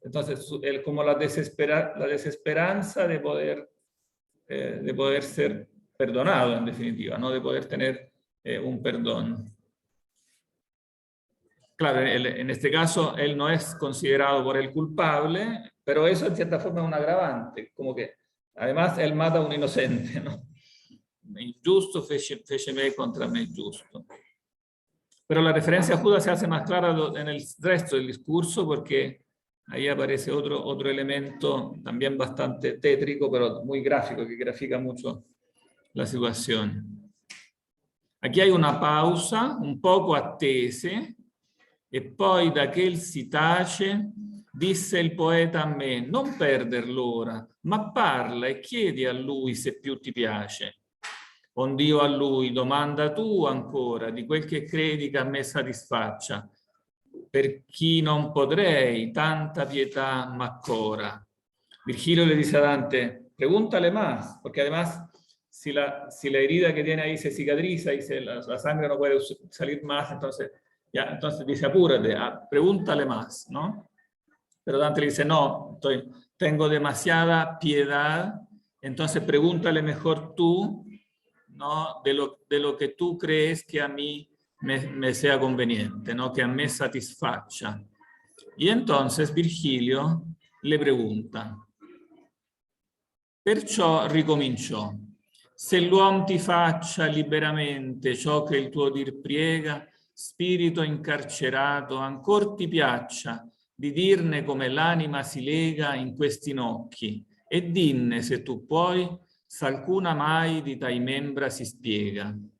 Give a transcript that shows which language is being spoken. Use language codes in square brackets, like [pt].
[es] Entonces, como la desesperanza de poder ser perdonado, en definitiva, ¿no? De poder tener un perdón. Claro, en este caso, él no es considerado por él culpable, pero eso en cierta forma es un agravante, como que además él mata a un inocente, ¿no? [it] Injusto fece me contra me giusto. [es] Pero la referencia a Judas se hace más clara en el resto del discurso porque ahí aparece otro elemento también bastante tétrico, pero muy gráfico, que grafica mucho la situación. Aquí hay una pausa, [it] un poco attese, e poi da che si tace, disse il poeta a me, non perder l'ora, ma parla e chiedi a lui se più ti piace. Ond'io a lui, domanda tu ancora di quel che credi che a me satisfaccia, per chi non potrei tanta pietà m'accora. [es] Virgilio le dice a Dante, pregúntale más, porque además si la herida que tiene ahí se cicatriza y la sangre no puede salir más, entonces dice apúrate, pregúntale más, ¿no? Pero Dante le dice, no, tengo demasiada piedad, entonces pregúntale mejor tú, ¿no? de lo que tú crees que a mí me sea conveniente, ¿no? Que [it] a me satisfaccia. [es] Y entonces Virgilio le pregunta: [it] perciò ricominciò: se l'uom ti faccia liberamente ciò che il tuo dir priega, spirito incarcerato, ancor ti piaccia di dirne come l'anima si lega in questi nocchi, e dinne, se tu puoi, s'alcuna mai di tai membra si spiega.